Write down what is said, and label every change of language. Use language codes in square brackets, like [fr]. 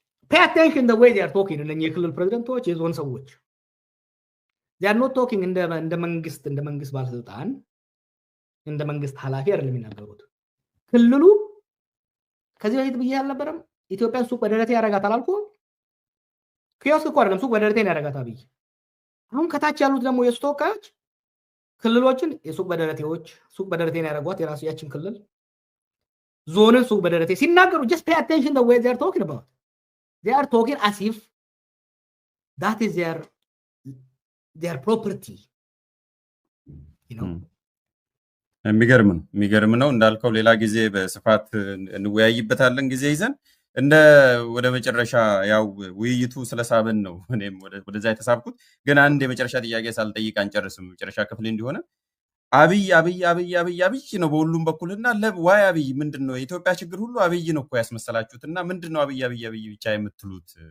[en] pay attention the way they are talking። [am] እነኚህ የክልል ፕሬዝዳንቶች፣ የዞን ሰዎች [en] they are not talking [am] እንደ መንግስት ባለስልጣን፣ እንደ መንግስት ኃላፊ አይደለም የሚናገሩት። ክልሉ ከዚህ በፊት ብዬ አልነበረም ኢትዮጵያን ሱቅ በደረቴ ያረጋታል አልኩ። ኪዮስክ እኮ አይደለም ሱቅ በደረቴ ነው ያረጋታ ብዬ። አሁን ከታች ያሉት ደግሞ የሱ ተወካዮች ክልሎችን የሱቅ በደረቴዎች ሱቅ በደረቴ ነው ያረጓት፣ የራሱ ያችን ክልል ዞንን ሱቅ በደረቴ ሲናገሩ [en] just pay attention the way they are talking about. They are talking as if that is their property, you know. [am] የሚገርም ነው እንዳልከው። ሌላ ጊዜ በስፋት እንወያይበታለን ጊዜ ይዘን። እንደ ወደ መጨረሻ ያው ውይይቱ ስለሳበን ነው እኔም ወደዛ የተሳብኩት። ግን አንድ የመጨረሻ ጥያቄ ሳልጠይቅ አንጨርስም፣ መጨረሻ ክፍል እንዲሆነ አብይ አብይ አብይ አብይ አብይ ነው በሁሉም በኩልና ዋይ አብይ ምንድነው የኢትዮጵያ ችግር ሁሉ አብይ ነው እኮ ያስመሰላችሁትና ምንድነው አብይ አብይ አብይ ብቻ የምትሉት?